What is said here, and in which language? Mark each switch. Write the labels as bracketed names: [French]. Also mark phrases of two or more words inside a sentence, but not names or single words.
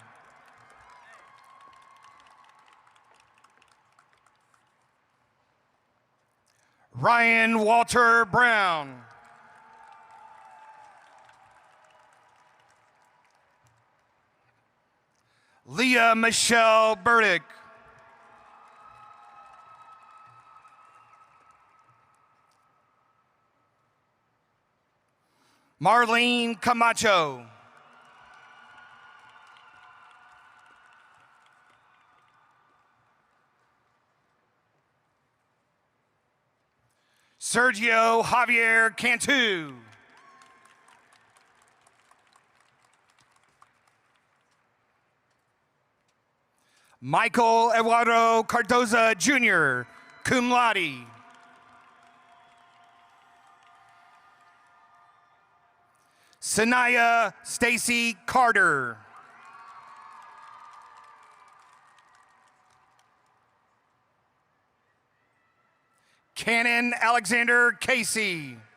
[English] Ryan Walter Brown. Leah Michelle Burdick. Marlene Camacho. Sergio Javier Cantu. Michael Eduardo Cardoza Jr., [Latin] cum laude. [English] Sanaya Stacy Carter. Cannon Alexander Casey.